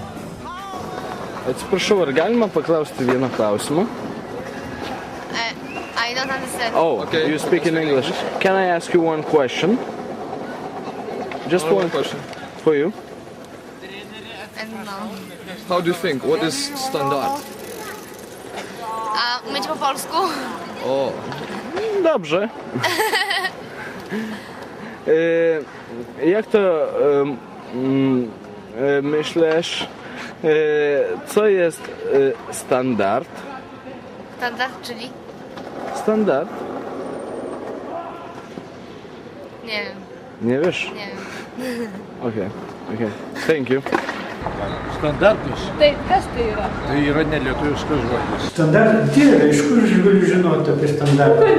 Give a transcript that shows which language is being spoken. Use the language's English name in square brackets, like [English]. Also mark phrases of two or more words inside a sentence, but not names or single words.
[Lithuanian] Atsiprašau, ar galima paklausti vieną klausimą? [English] don't understand. Oh, Okay, you speak in English. Can I ask you one question? Just One one question. for you. I don't know. How do you think? What is standard? [Polish] Myć po polsku? O, Dobrze. Jak to myślisz, co jest standard? Standard, czyli? Standard? Nie wiem, Nie wiesz? nie wiem. [English] Okay. Thank you. [Lithuanian] Standartas Tai kas tai yra? tai yra nelietuviškas žodis. Standartas, Dieve, iš kur aš galiu žinoti apie standartą?